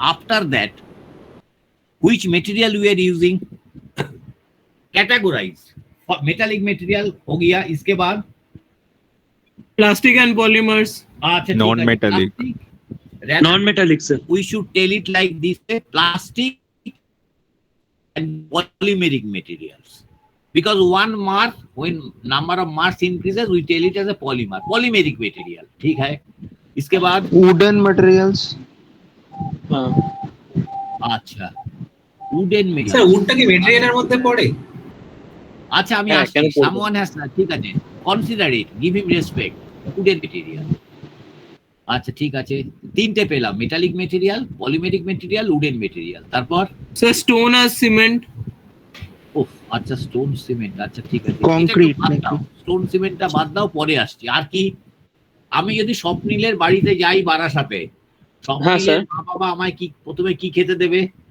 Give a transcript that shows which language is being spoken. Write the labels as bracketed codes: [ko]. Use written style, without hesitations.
[en] After that, which material we are using? Categorize. For metallic material [hi] हो गया, इसके बाद [en] plastic and polymers. [hi] अच्छा, [en] Non-metallic. Non-metallic, sir. We should tell it like this: plastic and polymeric materials. Because one mass, when number of mass increases, we tell it as a polymer, polymeric material. [hi] ठीक है? इसके बाद [en] Wooden materials. अच्छा, wooden [bn] sir [en] material. [bn] উডটা কি মেটেরিয়ালের মধ্যে পড়ে? আচ্ছা, আমি আসছি, [en] someone has [bn] না, ঠিক আছে, [en] consider it, give him respect, wooden material. [bn] আচ্ছা, ঠিক আছে, তিনটে পেলাম, metallic material, polymeric material, wooden material. তারপর স্যার স্টোন আর সিমেন্ট। ওহ, আচ্ছা, স্টোন সিমেন্ট, আচ্ছা ঠিক আছে, কংক্রিট স্টোন সিমেন্টটা বাদ দাও, পরে আসছি। আর কি, আমি যদি স্বপ্নিলের বাড়িতে যাই বারাসাতে, স্বপ্নিলের মা বাবা আমায় কি প্রথমে কি খেতে দেবে?